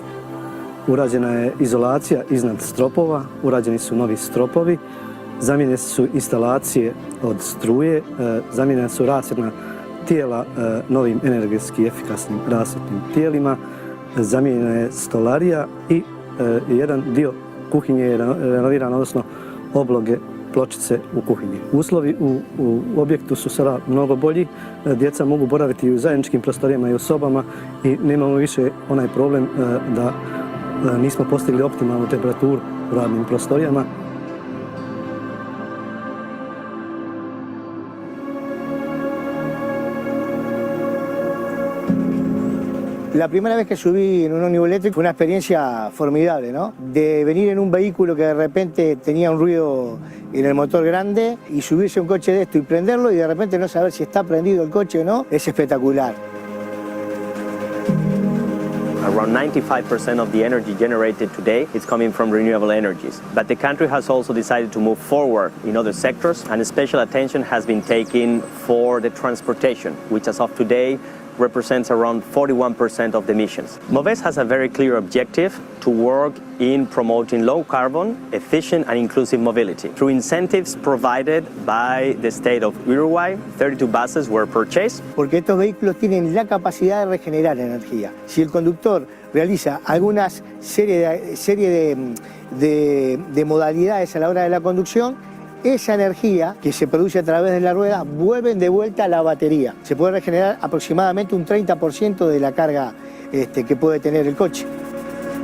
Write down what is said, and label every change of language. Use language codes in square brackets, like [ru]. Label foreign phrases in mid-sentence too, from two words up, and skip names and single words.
[bs] Urađena je izolacija iznad stropova, urađeni su novi stropovi, zamijenjene su instalacije od struje, zamijenjena su rasvjetna tijela novim energetski efikasnim rasvjetnim tijelima, zamijenjena je stolarija i jedan dio kuhinje je renoviran, odnosno obloge pločice u kuhinji. Uslovi u objektu su sada mnogo bolji, djeca mogu boraviti u zajedničkim prostorijama i u sobama i nemamo više onaj problem da nismo postigli optimalnu temperaturu u radnim prostorijama. [es] La primera vez que subí en un ómnibus eléctrico fue una experiencia formidable, ¿no? De venir en un vehículo que de repente tenía un ruido en el motor grande y subirse a un coche de esto y prenderlo y de repente no saber si está prendido el coche o no, es espectacular. [en] Around 95% of the energy generated today is coming from renewable energies. But the country has also decided to move forward in other sectors, and special attention has been taken for the transportation, which as of today represents around 41% of the emissions. MOVES has a very clear objective to work in promoting low carbon, efficient and inclusive mobility. Through incentives provided by the state of Uruguay, 32 buses were purchased. [es] Porque estos vehículos tienen la capacidad de regenerar energía. Si el conductor realiza algunas serie de modalidades a la hora de la conducción, esa energía que se produce a través de la rueda vuelven de vuelta a la batería. Se puede regenerar aproximadamente un 30% de la carga que puede tener el coche.